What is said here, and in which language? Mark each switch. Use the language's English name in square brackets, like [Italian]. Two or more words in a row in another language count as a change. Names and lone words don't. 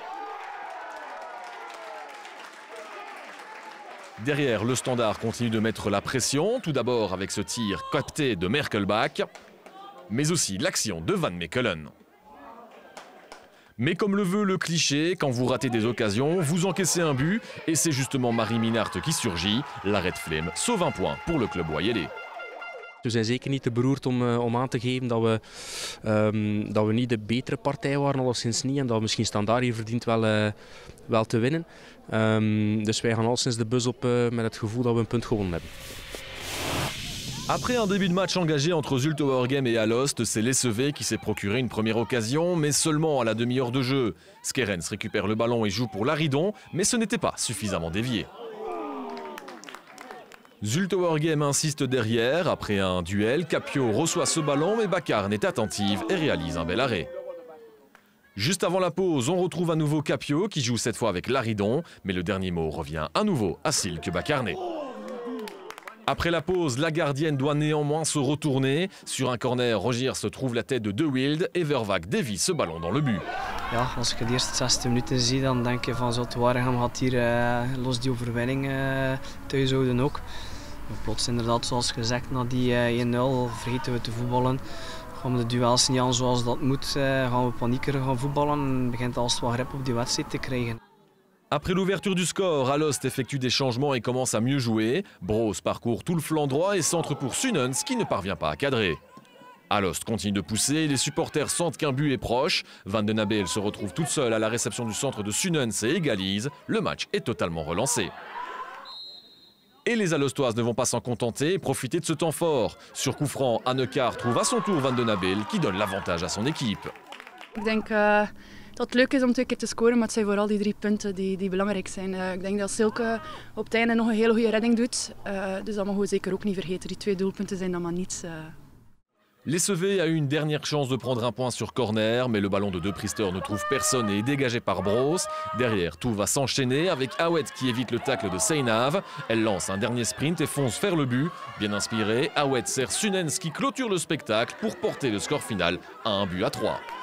[French] Derrière, le Standard continue de mettre la pression, tout d'abord avec ce tir capté de Merkelbach, mais aussi l'action de Van Mechelen. Mais comme le veut le cliché, quand vous ratez des occasions, vous encaissez un but et c'est justement Marie Minart qui surgit. L'arrêt de Flem sauve un point pour le club Wayelé. [Dutch] We zijn zeker niet te beroerd om aan te geven dat we niet de betere partij waren, alleszins niet. En dat we misschien Standaard hier verdient wel te winnen. Dus wij gaan alleszins de bus op met het gevoel dat we een punt gewonnen hebben. [French] Après un début de match engagé entre Zulte Waregem et Alost, c'est l'SEV qui s'est procuré une première occasion, mais seulement à la demi-heure de jeu. Skerens récupère le ballon et joue pour Laridon, mais ce n'était pas suffisamment dévié. Zulte Waregem insiste derrière. Après un duel, Capio reçoit ce ballon, mais Bakarn est attentive et réalise un bel arrêt. Juste avant la pause, on retrouve à nouveau Capio qui joue cette fois avec Laridon, mais le dernier mot revient à nouveau à Silke Bakarne. Après la pause, la gardienne doit néanmoins se retourner. Sur un corner, Rogier se trouve la tête de De Wilde et Vervaak dévie ce ballon dans le but. [Dutch] Ja, als ik de eerste 60 minuten zie, dan denk je van Zulte Waregem gaat hier los die overwinning thuis houden ook. Plots inderdaad, zoals gezegd, na die 1-0 vergeten we te voetballen. Gaan we de duels niet aan zoals dat moet, gaan we panieker gaan voetballen en begint als het wat grip op die wedstrijd te krijgen. [French] Après l'ouverture du score, Alost effectue des changements et commence à mieux jouer. Broos parcourt tout le flanc droit et centre pour Sunens qui ne parvient pas à cadrer. Alost continue de pousser, les supporters sentent qu'un but est proche. Van den Abel se retrouve toute seule à la réception du centre de Sunens et égalise. Le match est totalement relancé. Et les Alostoises ne vont pas s'en contenter et profiter de ce temps fort. Sur coup franc, Annekar trouve à son tour Van den Abel qui donne l'avantage à son équipe. [Dutch] Ik denk dat het leuk is om 2 keer te scoren, maar het zijn vooral die 3 punten die belangrijk zijn. Ik denk dat Silke op het einde nog een hele goede redding doet. Dus dat mogen we zeker ook niet vergeten. Die 2 doelpunten zijn dan maar niets. [French] L'SEV a eu une dernière chance de prendre un point sur corner, mais le ballon de De Priester ne trouve personne et est dégagé par Broos. Derrière, tout va s'enchaîner avec Awet qui évite le tacle de Seinav. Elle lance un dernier sprint et fonce vers le but. Bien inspiré, Awet sert Sunens qui clôture le spectacle pour porter le score final à 1-3.